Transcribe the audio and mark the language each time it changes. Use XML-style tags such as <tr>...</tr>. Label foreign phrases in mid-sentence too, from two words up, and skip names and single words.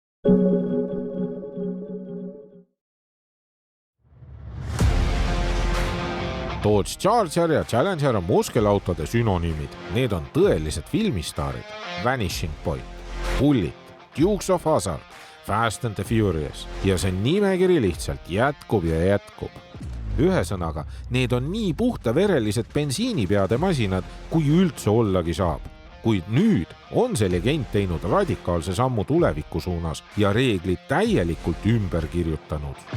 <et>Dodge Charger ja Challenger on muskelautode sünonüümid. Need on tõelised filmistaarid. Vanishing Point, Bullitt, Dukes of Hazzard, Fast and the Furious ja see nimekiri lihtsalt jätkub ja jätkub. Ühesõnaga, need on nii puhtaverelised bensiinipeade masinad, kui üldse ollagi saab. Kuid nüüd on see legend teinud radikaalse sammu tuleviku suunas ja reeglid täielikult ümber kirjutanud.</et>